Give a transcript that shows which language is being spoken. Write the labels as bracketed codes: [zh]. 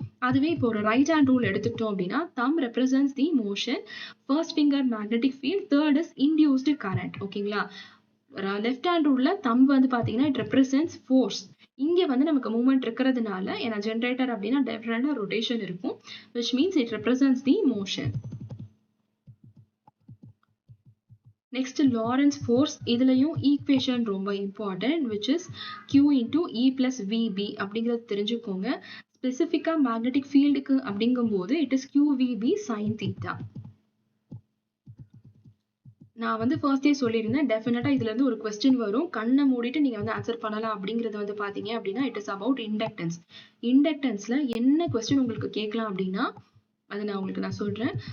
[ta] அதுவே இப்போ ஒரு ரைட் ஹேண்ட் ரூல் எடுத்துக்கிட்டோம் அப்படின்னா [en] Thumb represents the motion, first finger magnetic field, third is induced current. ஓகேங்களா? [ta] லெஃப்ட் ஹேண்ட் ரூல்ல தம் வந்து பார்த்தீங்கன்னா [en] It represents force. [ta] இங்கே வந்து நமக்கு மூவ்மெண்ட் இருக்கிறதுனால ஏன்னா ஜென்ரேட்டர் அப்படின்னா டெஃபினட்டா ரொட்டேஷன் இருக்கும், [en] which means it represents the motion. Next Lorentz force. [ta] இதுலயும் ஈக்குவேஷன் ரொம்ப important, [en] which is Q into E plus VB [ta] அப்படிங்கிறது தெரிஞ்சுக்கோங்க. ஸ்பெசிஃபிக்கா மேக்னெட்டிக் ஃபீல்டுக்கு அப்படிங்கும்போது [en] It is QVB sin theta. [ta] நான் வந்து ஃபர்ஸ்டே சொல்லியிருந்தேன் டெஃபினட்டா இதுல இருந்து ஒரு கொஸ்டின் வரும், கண்ணை மூடிட்டு நீங்க வந்து ஆன்சர் பண்ணலாம். அப்படிங்கிறது வந்து பாத்தீங்க அப்படின்னா [en] It is about inductance. [ta] இண்டக்டன்ஸ்ல என்ன கொஸ்டின் உங்களுக்கு கேட்கலாம் அப்படின்னா அது நான் சொல்றேன்.